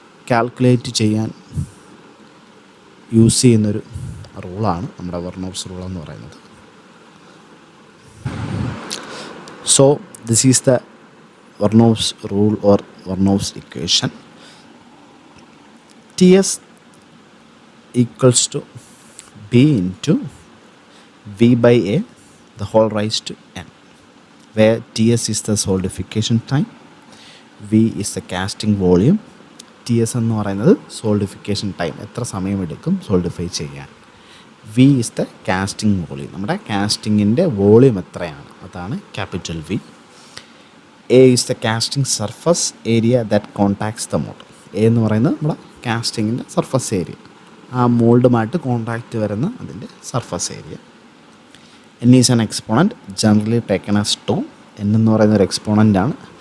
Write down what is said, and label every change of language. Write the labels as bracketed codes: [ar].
[ml] Calculate ചെയ്യാൻ use ചെയ്യുന്നൊരു റൂളാണ് നമ്മുടെ വെർനോവ്സ് റൂൾ എന്ന് പറയുന്നത്. [en] So this is the Chvorinov's rule or Chvorinov's equation. Ts equals to B into V by A the whole raised to n, where Ts is the solidification time, V is the casting volume. [ml] Ts എന്ന് പറയുന്നത് solidification time, എത്ര സമയമെടുക്കും solidify ചെയ്യാൻ. [en] V is the casting volume, [ml] നമ്മുടെ കാസ്റ്റിങ്ങിൻ്റെ volume എത്രയാണ്, അതാണ് capital V. [en] A is the casting surface area that contacts the mold. [ml] A എന്ന് പറയുന്നത് നമ്മുടെ കാസ്റ്റിങ്ങിൻ്റെ സർഫസ് ഏരിയ, ആ മോൾഡുമായിട്ട് കോണ്ടാക്റ്റ് വരുന്ന അതിൻ്റെ surface area. [en] N is an exponent generally taken as 2. [ml] N എന്ന് പറയുന്ന ഒരു എക്സ്പോണൻ്റാണ്.